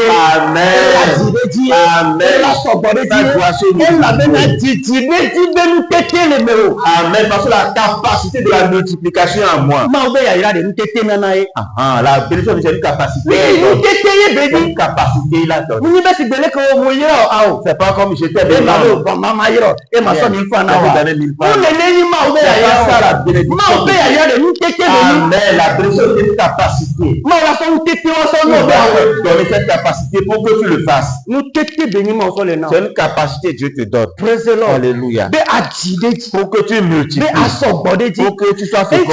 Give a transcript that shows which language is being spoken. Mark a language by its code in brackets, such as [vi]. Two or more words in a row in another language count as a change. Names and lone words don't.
[fr] Amen. Amen. Parce que la capacité de la multiplication en moi. La bénédiction c'est une capacité. Une capacité il a donné. C'est pas comme j'étais Mama yiro e ma so ni fa na wa la bénédiction c'est une capacité donner cette capacité pour que tu le fasses. C'est une capacité Dieu te donne. Alléluia. Pour que tu multiplies, pour que tu sois fécond.